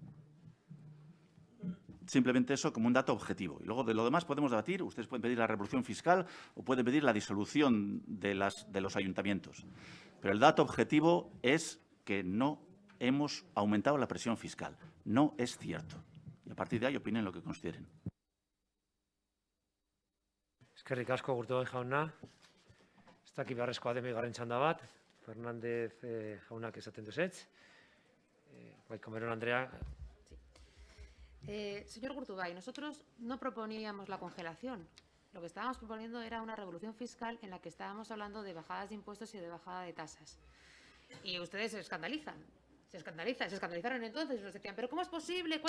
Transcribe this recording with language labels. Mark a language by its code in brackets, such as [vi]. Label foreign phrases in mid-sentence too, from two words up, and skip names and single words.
[es] Simplemente eso como un dato objetivo. Y luego de lo demás podemos debatir. Ustedes pueden pedir la revolución fiscal o pueden pedir la disolución de los ayuntamientos. Pero el dato objetivo es que no hemos aumentado la presión fiscal. No es cierto. Y a partir de ahí opinen lo que consideren. [eu] Eskerrik asko, Gurtubay jauna. Ez dakit beharrezkoa den bigarren txanda bat. Fernández jaunak esaten duzetz. Bai, Comerón Andrea. [es] Señor Gurtubay, nosotros no proponíamos la congelación. Lo que estábamos proponiendo era una revolución fiscal en la que estábamos hablando de bajadas de impuestos y de bajada de tasas. Y ustedes se escandalizan. Se escandalizaron entonces y nos decían, ¿pero cómo es posible?